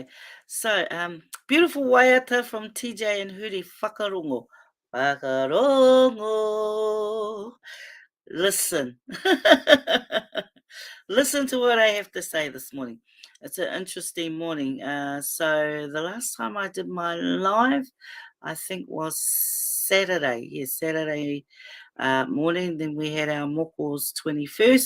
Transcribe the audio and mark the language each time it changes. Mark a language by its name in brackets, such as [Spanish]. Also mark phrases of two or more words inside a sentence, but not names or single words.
[English] So, beautiful waiata from TJ and Huri, whakarongo. [Māori] Whakarongo. [English] Listen. Listen to what I have to say this morning. It's an interesting morning. So the last time I did my live, I think was Saturday. Yes, Saturday morning. Then we had our moko's 21st.